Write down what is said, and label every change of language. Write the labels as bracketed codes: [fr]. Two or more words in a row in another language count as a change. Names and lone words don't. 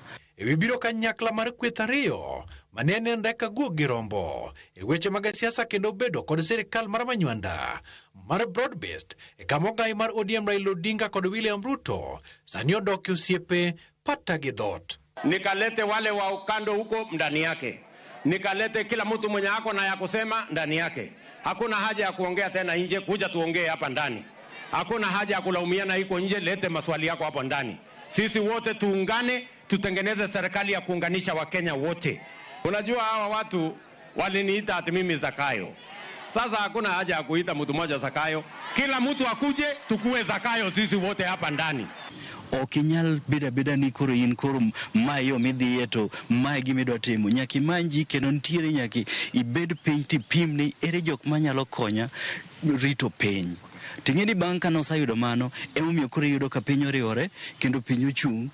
[luo] Ewi biro kanyakla mar kweth ariyo manene ndeka guog gi rombo e weche mag siasa kendo bedo kod sirikal mar manywanda mar broad-based kama ogai mar ODM Raila Odinga kod William Ruto sani odok osiepe pata gi dhot. [sw] Nikalete wale wa ukando huko ndani yake, nikalete kila mtu mwenye ako na ya kusema ndani yake. Hakuna haja ya kuongea tena nje, kuja tuongee hapa ndani. Hakuna haja ya kulaumiana iko nje, lete maswali yako hapo ndani. Sisi wote tuungane, tutengeneze serikali ya kuunganisha Wakenya wote. Unajua hawa watu waliniita ati mimi Zakayo. Sasa hakuna haja ya kuita mtu mmoja Zakayo. Kila mtu akuje tukue Zakayo sisi wote hapa ndani. [luo] Okinyal beda ni koro in koro mayo midhiye to mae gimidwa timo. Nyaki manji kendo ntiere nyaki ibed piny tipim ni ere jok manyalo konya rito piny. Ting'eni bang' ka nosayudo mano, emomiyo koro yudo ka piny oriwore kendo piny ochung'.